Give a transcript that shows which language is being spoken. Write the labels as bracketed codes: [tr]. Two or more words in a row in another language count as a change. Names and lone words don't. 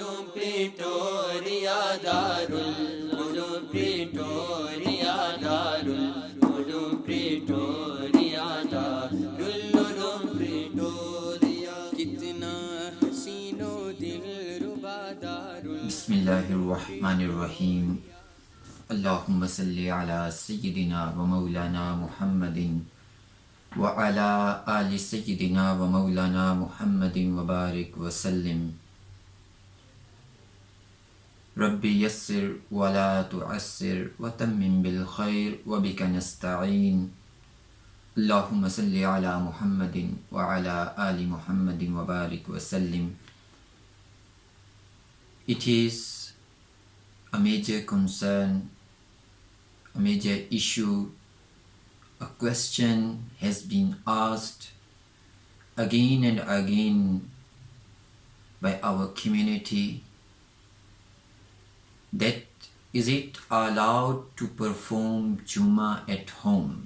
[en] Pretoria, Darul, Uloom, Pretoria, Darul, Uloom, Pretoria, Darul, Uloom, Pretoria. [ur] کتنا حسین و دلربا دارل. [ar] بسم الله الرحمن الرحيم. اللهم صل على سيدنا ومولانا محمد وعلى آل سيدنا ومولانا محمد وبارك وسلم. رب يسر ولا تعسر وتمم بالخير وبك نستعين. اللهم صل على محمد وعلى آل محمد وبارك وسلم. [en] It is a major concern, a major issue. A question has been asked again and again by our community, that is it allowed to perform Jummah at home?